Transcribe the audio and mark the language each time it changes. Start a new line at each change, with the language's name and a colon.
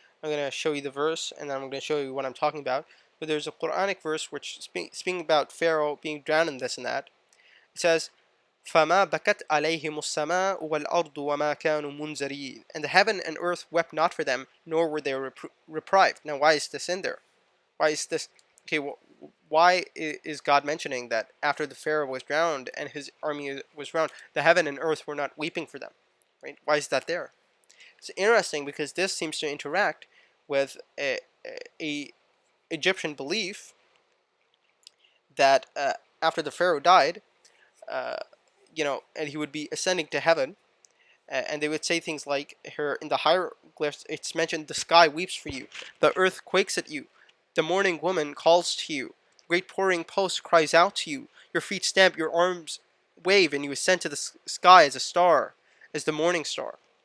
English: I'm going to show you the verse, and then I'm going to show you what I'm talking about. But there's a Quranic verse which speaking about Pharaoh being drowned in this and that. It says,
Arabic: فَمَا بَكَتْ عَلَيْهِمُ السَّمَاءُ وَالْأَرْضُ وَمَا كَانُوا مُنْزَرِينَ.
English: And the heaven and earth wept not for them, nor were they reprived. Now, why is this in there? Why is this? Okay, why is God mentioning that after the Pharaoh was drowned and his army was drowned, the heaven and earth were not weeping for them? Right? Why is that there? It's interesting because this seems to interact with a Egyptian belief that after the Pharaoh died, uh, and he would be ascending to heaven, and they would say things like, here in the hieroglyphs, it's mentioned, the sky weeps for you, the earth quakes at you, the morning woman calls to you, great pouring post cries out to you, your feet stamp, your arms wave, and you ascend to the sky as a star, as the morning star.